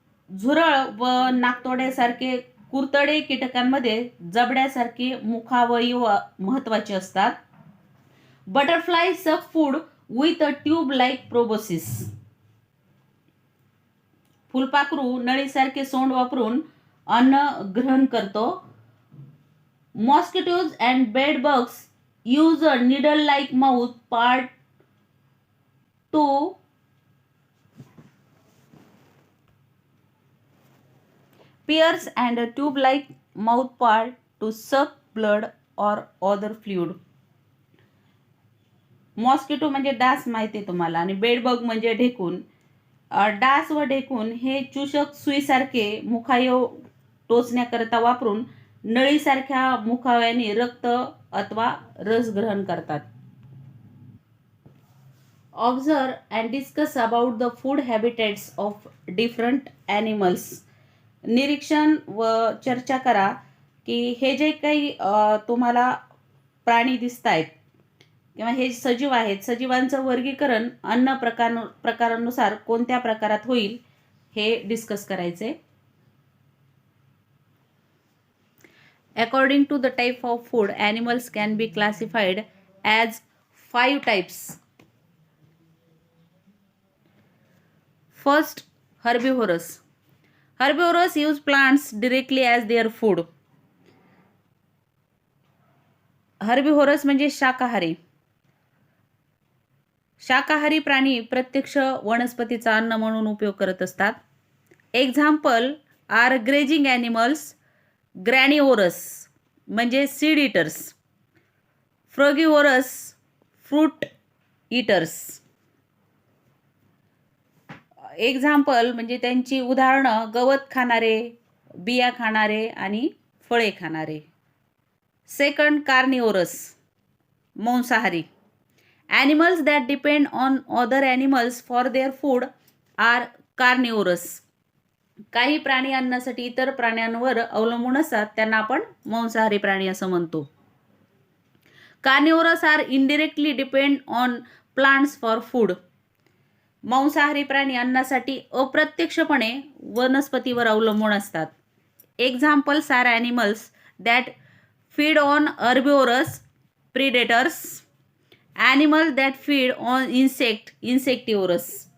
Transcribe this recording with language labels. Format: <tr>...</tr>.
<mr>झुरळ व नाकतोड्यासारखे कुरतडे कीटकांमध्ये जबड्यासारखे मुखावयव महत्त्वाचे असतात.</mr> <en>Butterfly suck food with a tube like proboscis.</en> <mr>फुलपाखरू नळीसारखे सोंड वापरून अन्न ग्रहण करतो.</mr> <en>Mosquitoes and bed bugs use a needle like mouth part to pierce and a tube like mouth part to suck blood or other fluid.</en> <mr>Mosquito म्हणजे डास माहिती आहे तुम्हाला आणि बेडबग म्हणजे ढेकून. डास व ढेकून हे चूषक सुईसारखे मुखावयव टोचण्याकरता वापरून नळीसारख्या मुखावयाने रक्त अथवा रस ग्रहण करतात.</mr> <en>Observe and discuss about the food habitats of different animals.</en> <mr>निरीक्षण व चर्चा करा की हे जे काही तुम्हाला प्राणी दिसत आहेत किंवा हे सजीव आहेत, सजीवांचं वर्गीकरण अन्न प्रकारानुसार कोणत्या प्रकारात होईल हे डिस्कस करायचे.</mr> <en>According to the type of food animals can be classified as 5 types. First, herbivores. Herbivores use plants directly as their food.</en> <mr>Herbivores म्हणजे शाकाहारी. शाकाहारी प्राणी प्रत्यक्ष वनस्पतीचा अन्न म्हणून उपयोग करत असतात.</mr> <en>Example are grazing animals, granivorous म्हणजे seed eaters, frugivorous fruit eaters.</en> <mr>Example म्हणजे त्यांची उदाहरणं गवत खाणारे, बिया खाणारे आणि फळे खाणारे.</mr> <en>Second, carnivorous, मांसाहारी. Animals that depend on other animals for their food are carnivorous.</en> <mr>काही प्राणी अन्नासाठी इतर प्राण्यांवर अवलंबून असतात, त्यांना आपण मांसाहारी प्राणी असं म्हणतो.</mr> <en>Carnivorous are indirectly depend on plants for food.</en> <mr>मांसाहारी प्राणी अन्नासाठी अप्रत्यक्षपणे वनस्पतीवर अवलंबून असतात.</mr> <en>Examples are animals that feed on herbivorous predators, animals that feed on insectivorous.</en>